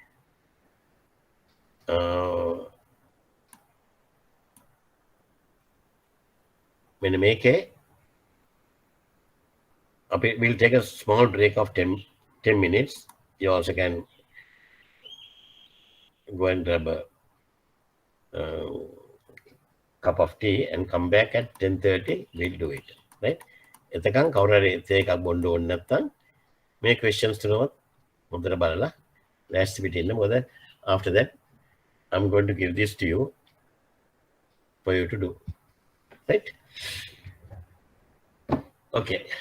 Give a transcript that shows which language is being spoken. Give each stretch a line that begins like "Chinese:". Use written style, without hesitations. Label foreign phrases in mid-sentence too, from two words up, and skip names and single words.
English: When you make we'll take a small break of 10 minutes. You also can go and grab a cup of tea and come back at 10:30. We'll do it, right?
Sinhala: එතකන් කවුරු හරි තේ එකක් බොන්න ඕනේ නැත්නම් මේ questions තුනවත් හොඳට බලලා
English: last bit
Sinhala: ඉන්න.
English: මොකද after that I'm going to give this to you for you to do, right? Okay.